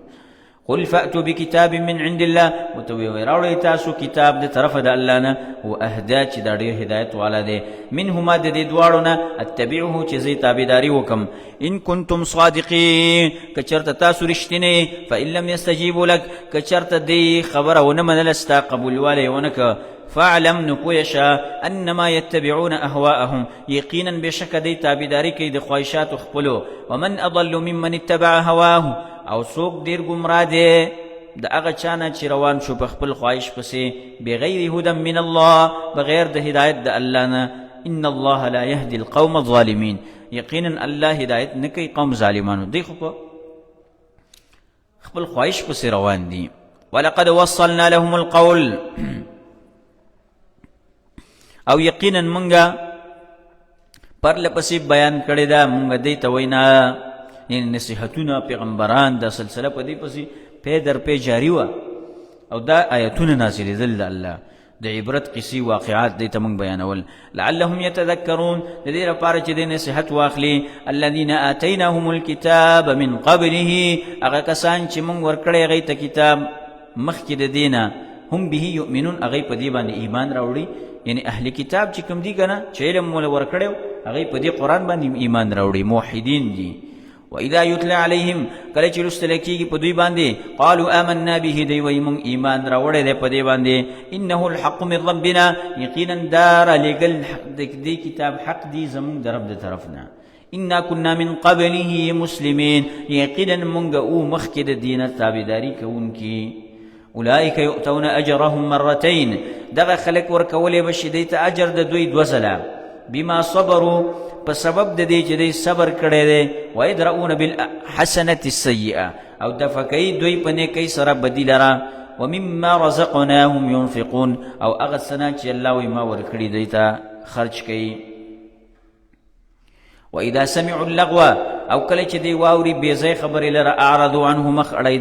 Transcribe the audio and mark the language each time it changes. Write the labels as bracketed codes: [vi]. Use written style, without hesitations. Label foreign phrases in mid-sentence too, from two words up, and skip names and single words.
[ar] قل فأتوا بكتاب من عند الله، [ps] وتوی راوړئ تاسو کتاب د طرفه د الله نه، [ar] و اهدا [ps] چې دا ډېر هدایت والا دی، منهما د دې دواړو نه، اتبعه چې زه تابعداري وکم. [ar] ان کنتم صادقین، [ps] که چېرته تاسو رښتینی، [ar] فإن لم یستجیبوا لک، [ps] که چېرته دې خبره ونه منله ستا قبولوالی یې ونه که، فاعلم، نو پوه شه [ar] انما یتبعون اهواءهم، [ps] یقینا بېشکه دی تابعداري کوي د خواهشاتو خپلو. [ar] ومن اضل ممن اتبع هواه، [ps] او څوک ډېر ګمراه دی د هغه چا نه چې روان شو په خپل خواهش پسې، [ar] بغیر هدى من الله، [ps] بغیر د هدایت د الله نه. [ar] ان الله لا يهدي القوم الظالمين، [ps] یقینا الله هدایت نه کوي قوم ظالمانو، دی خو په خپل خواهش پسې روان دي. [ar] ولقد وصلنا لهم القول، [ps] او یقینا منګه پرله پسې بیان کړی دا مونږ دی ته وینا، یعنی نصیحتونه پیغمبران دا سلسله په دې پسې پی در پی جاری وه، او دا آیتونه نازلېدل د الله د عبرت قصې واقعات دی ته مونږ بیانول. [ar] لعلهم یتذکرون، [ps] د دې لپاره چې دی نصیحت واخلي. [ar] الذین آتیناهم الکتاب من قبله، [ps] هغه کسان چې مونږ ورکړی هغوی ته کتاب مخکې د دې نه، [ar] هم به یؤمنون، [ps] هغوی په دې باندې ایمان راوړي، یعنی اهل کتاب چې کوم دي که نه چې علم موږ ورکړی هغوی په دې قرآن باندې ایمان راوړي، موحدین دي. [ar] وإذا يتلى عليهم، [ps] کله چې لوستل کېږي په دوی باندې، [ar] قالوا آمنا به، [ps] دوی وایي موږ ایمان راوړی دی په دې باندې. [ar] انه الحق من ربنا، [ps] یقینا دا رالیږل د دې کتاب حق دی زموږ د رب د طرف نه. [ar] انا كنا من قبله مسلمین، [ps] یقینا موږ او مخکې د دې نه تابعداري کوونکي. [ar] اولئک یؤتون اجرهم مرتين [ps] دغه خلق ورکولې بشي دیت اجر د دوی دوزلا [ar] بما صبروا [ps] په سبب د دې چې دوی صبر کړی دی [ar] ويدرؤون بالحسنه السيئه [ps] او دفقای دوی په نیکی سره بدی لرا [ar] ومما رزقناهم ينفقون [ps] او هغه سنا چې الله وي ما ورکړي دوی ته خرج کوي [ar] واذا سمعوا اللغو [ps] او کله چې دی واوري بې ځای خبرې لره [ar] اعرضوا عنه [ps] مخ اړی